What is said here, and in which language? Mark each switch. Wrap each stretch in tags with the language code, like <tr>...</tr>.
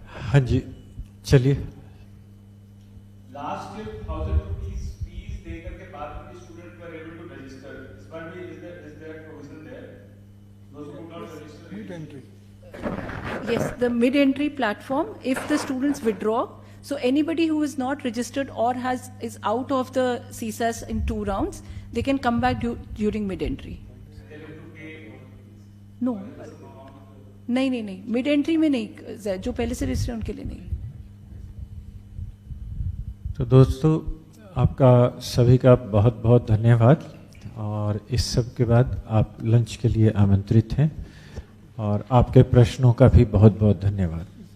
<hi>हाँ जी, चलिए।</hi> <en>last year 1000 rupees fees</en> <hi>देकर के बाद में</hi> <en>student were able to register,</en> <hi>इस बार भी</hi> <en>Is there provision there those who not register mid entry? Yes, the mid-entry platform, if the students withdraw, so anybody who is not registered or is out of the CSAS in 2 rounds, they can come back during mid-entry. No,</en> <hi>नहीं, mid-entry में नहीं, जो पहले से register उनके लिए नहीं। तो दोस्तों आपका सभी का बहुत बहुत धन्यवाद, और इस सब के बाद आप लंच के लिए आमंत्रित हैं, और आपके प्रश्नों का भी बहुत बहुत धन्यवाद।</hi>